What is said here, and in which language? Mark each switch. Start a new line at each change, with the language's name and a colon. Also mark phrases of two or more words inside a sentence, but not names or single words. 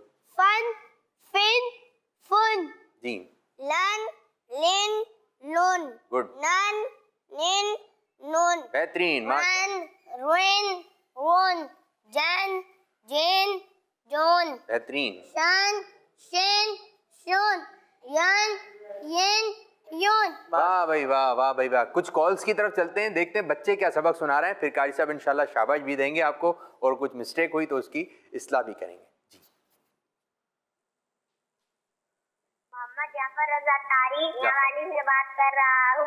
Arabic: فن فن فن
Urdu: جی.
Arabic: لن لن لون
Urdu: گڈ.
Arabic: نن نن نون
Urdu: بہترین.
Arabic: رن رن رون جن جین جون
Urdu: بہترین.
Arabic: شن شن شون ین ین یون.
Urdu: واہ بھائی واہ، واہ بھائی واہ. کچھ کالز کی طرف چلتے ہیں، دیکھتے ہیں بچے کیا سبق سنا رہے ہیں، پھر قاری صاحب انشاءاللہ شاباش بھی دیں گے آپ کو، اور کچھ مسٹیک ہوئی تو اس کی اصلاح بھی کریں گے. جی. محمد جعفر رضا طاری نوالی سے بات کر رہا ہوں.